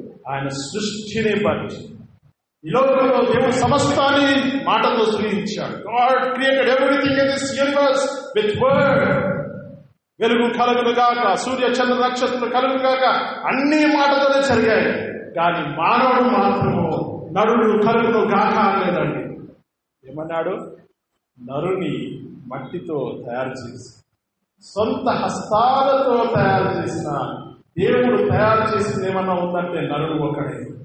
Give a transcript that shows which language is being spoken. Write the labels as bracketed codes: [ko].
[te] ఆయన సృష్టిని బట్టి, ఈ లోకంలో దేవుడు సమస్తాన్ని మాటతో సృష్టించాడు. [en] God created everything in this universe with word. [te] వెలుగు కలుగును గాక, సూర్య చంద్ర నక్షత్రాలు కలుగును గాక, అన్ని మాటతోనే జరిగాయి. కానీ మానవుడు మాత్రము నరుడు కలుగును గాక అనలేదండి. ఏమన్నాడు? నరుని మట్టితో తయారు చేసి, సొంత హస్తాలతో తయారు చేసిన దేవుడు తయారు చేసింది ఏమన్నా ఉందంటే నరుడు ఒకడే.